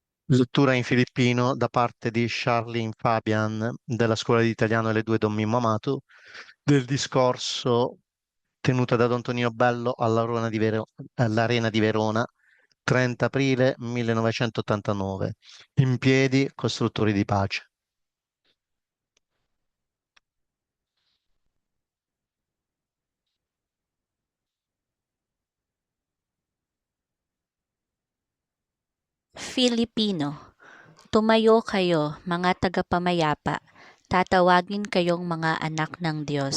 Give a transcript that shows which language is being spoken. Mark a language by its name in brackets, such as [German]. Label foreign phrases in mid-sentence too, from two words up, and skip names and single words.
[Italian] Lettura in filippino da parte di Charlene Fabian della Scuola di Italiano Le Due Don Mimmo Amato del discorso tenuto da Don Tonino Bello all'Arena di Verona, 30 aprile 1989. In piedi, costruttori di pace. [Filipino] Filipino, tumayo kayo, mga tagapamayapa, tatawagin kayong mga anak ng Diyos.